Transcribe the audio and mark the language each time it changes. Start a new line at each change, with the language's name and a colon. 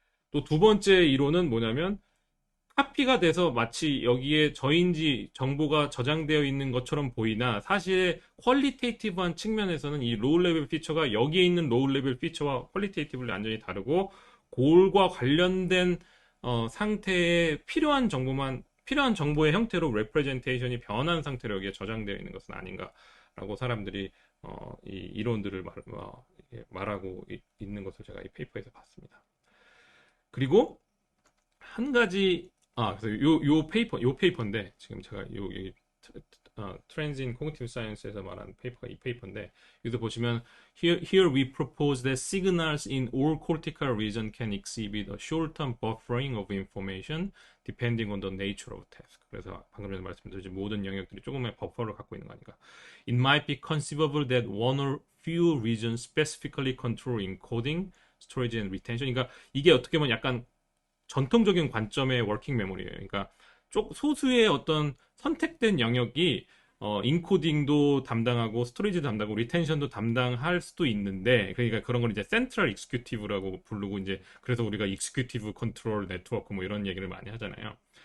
Korean: 또 두 번째 이론은 뭐냐면, 카피가 돼서 마치 여기에 저인지 정보가 저장되어 있는 것처럼 보이나 사실 퀄리테이티브한 측면에서는 이 로우 레벨 피처가 여기에 있는 로우 레벨 피처와 퀄리테이티브를 완전히 다르고, 고울과 관련된 상태에 필요한 정보의 형태로 레프레젠테이션이 변한 상태로 여기에 저장되어 있는 것은 아닌가라고 사람들이 이 이론들을 말하고 있는 것을 제가 이 페이퍼에서 봤습니다. 그리고 한 가지, 그래서 요 페이퍼인데, 지금 제가 이 Trends in Cognitive Science에서 말한 페이퍼가 이 페이퍼인데, 여기서 보시면
English: here we propose that signals in all cortical region can exhibit a short-term buffering of information depending on the nature of task.
Korean: 그래서 방금 전에 말씀드린 모든 영역들이 조금의 버퍼를 갖고 있는 거 아닌가.
English: It might be conceivable that one or few regions specifically control encoding, storage and retention.
Korean: 그러니까 이게 어떻게 보면 약간 전통적인 관점의 워킹 메모리예요. 그러니까 소수의 어떤 선택된 영역이 인코딩도 담당하고 스토리지도 담당하고 리텐션도 담당할 수도 있는데 그러니까 그런 걸 이제 센트럴 익스큐티브라고 부르고 이제 그래서 우리가 익스큐티브 컨트롤 네트워크 뭐 이런 얘기를 많이 하잖아요.